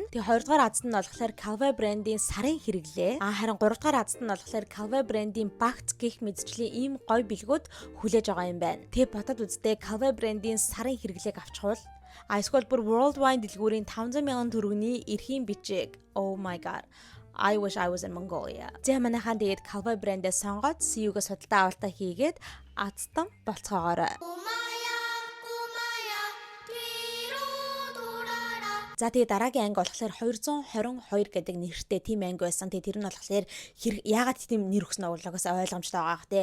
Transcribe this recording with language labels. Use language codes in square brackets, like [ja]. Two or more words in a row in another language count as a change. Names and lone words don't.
[mn] Тэгээд 2 дугаар азтанд нь болохоор Calvin брэндийн сарын хэрэглээ. Харин 3 дугаар азтанд нь болохоор Calvin брэндийн багц гих мэдчлийн ийм гоё билгүүд хүлээж байгаа юм байна. Тэгээд бодоод үзтээ Calvin брэндийн сарын хэрэглээг авчихвал эсвэл бүр Worldwide дэлгүүрийн 500,000 төгрөгийн эрхийн бичиг. [en] Oh my god. I wish I was in Mongolia. [mn] Зэ манайхан тэгээд Calvin брэндээ сонгоод CU-гээс худалдаа авалтаа хийгээд азтан болцоогоорой. За тэгээ дараагийн анги болохоор 222 гэдэг нэртэй тийм анги байсан. Тэгээ тэр нь болохоор яагаад тийм нэр өгсөн оглоогоос ойлгомжтой байгаа хэ.